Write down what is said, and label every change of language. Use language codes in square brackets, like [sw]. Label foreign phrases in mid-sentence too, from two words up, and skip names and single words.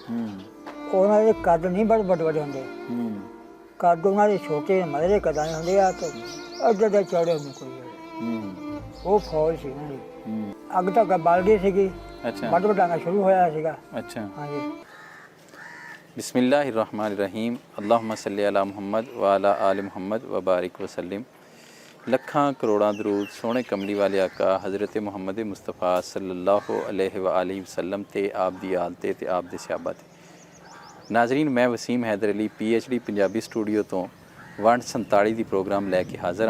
[pa] ਉਹਨਾਂ ਦੇ ਕੱਦ ਨਹੀਂ ਬੜੇ ਵੱਡੇ ਹੁੰਦੇ, ਕੱਦ ਉਹਨਾਂ ਦੇ ਛੋਟੇ ਮਰੇ ਦੇ ਕੱਦਾਂ ਹੁੰਦੇ ਆ ਤੇ ਅੱਗੇ ਦੇ ਚੌੜੇ ਹੁੰਦੇ ਕੋਈ। ਉਹ ਫੌਜ ਸੀ ਉਹਨਾਂ ਦੀ, ਅੱਗ ਤੱਕ ਬਲ ਗਈ ਸੀਗੀ। ਅੱਛਾ, ਵੱਡ ਵਡਾਣਾ ਸ਼ੁਰੂ ਹੋਇਆ ਸੀਗਾ। ਅੱਛਾ। ਹਾਂਜੀ। [ar] بسم الله الرحمن الرحيم اللهم صل على محمد وعلى آل محمد وبارك وسلم. [pa] ਲੱਖਾਂ ਕਰੋੜਾਂ ਦਰੂਦ ਸੋਹਣੇ ਕਮਲੀ ਵਾਲੇ ਆਕਾ ਹਜ਼ਰਤ ਮੁਹੰਮਦ ਮੁਸਤਫਾ [ar] صلى الله عليه وآله وسلم [pa] ਤੇ ਆਪ ਦੀ ਆਲ ਤੇ ਆਪ ਦੇ ਸਹਾਬਾ ਤੇ। ਨਾਜ਼ਰੀਨ, ਮੈਂ ਵਸੀਮ ਹੈਦਰ ਅਲੀ PhD ਪੰਜਾਬੀ ਸਟੂਡੀਓ ਤੋਂ ਵੰਡ 47 ਦੀ ਪ੍ਰੋਗਰਾਮ ਲੈ ਕੇ ਹਾਜ਼ਰ ਹਾਂ।